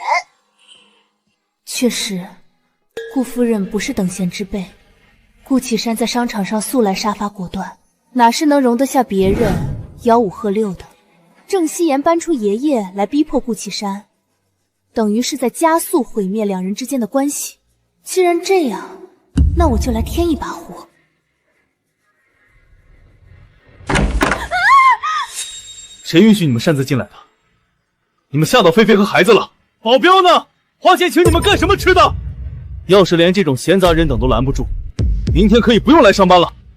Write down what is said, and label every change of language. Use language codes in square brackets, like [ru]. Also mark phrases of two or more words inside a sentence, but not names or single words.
[zh] 確實，顧夫人不是等閒之輩。顧啟山在商場上素來殺伐果斷，哪是能容得下別人吆五喝六的？鄭希言搬出爺爺來逼迫顧啟山，等於是在加速毀滅兩人之間的關係。既然這樣，那我就來添一把火。誰允許你們擅自進来的？你们吓到菲菲和孩子了。保鏢呢？花钱請你们幹什麼吃的？要是連這種閒雜人等都攔不住，明天可以不用來上班了。